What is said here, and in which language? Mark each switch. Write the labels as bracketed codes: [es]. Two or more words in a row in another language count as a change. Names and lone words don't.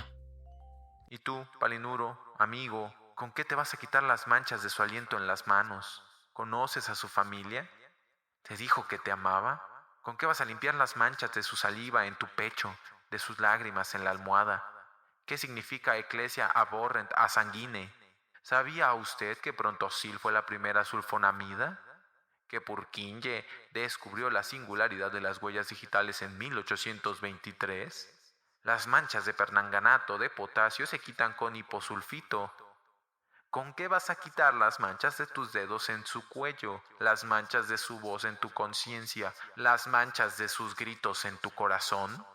[es] ¿Y tú, Palinuro, amigo, con qué te vas a quitar las manchas de su aliento en las manos? ¿Conoces a su familia? ¿Te dijo que te amaba? ¿Con qué vas a limpiar las manchas de su saliva en tu pecho, de sus lágrimas en la almohada? ¿Qué significa [la] Ecclesia aborrent a sanguine? [es] ¿Sabía usted que Prontosil fue la primera sulfonamida? ¿Que Purkinje descubrió la singularidad de las huellas digitales en 1823? Las manchas de permanganato de potasio se quitan con hiposulfito. ¿Con qué vas a quitar las manchas de tus dedos en su cuello, las manchas de su voz en tu conciencia, las manchas de sus gritos en tu corazón?